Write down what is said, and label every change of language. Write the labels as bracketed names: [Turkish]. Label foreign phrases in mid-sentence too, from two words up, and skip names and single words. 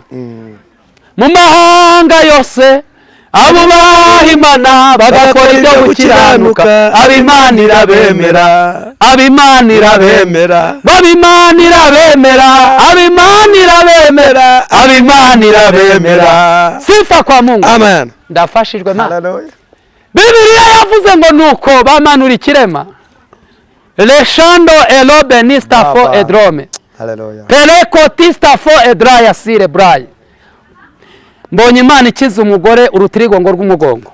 [Kinyarwanda] Mu mahanga yose abubaha Imana bagakora ibyo gukiranuka, ab'Imana irabemera, ab'Imana irabemera, ab'Imana irabemera, ab'Imana irabemera, ab'Imana irabemera. [Swahili] Sifa kwa Mungu. [Kinyarwanda] Amen. Ndafashijwe Mana. Haleluya. Bibiliya yavuze ngo nuko bamanura ikirema, leshando elobe nistafo edrome, haleluya, pereko tistafo edraya sire brayi. Mbonye Imana ikiza umugore urutirigongo rw'umugongo.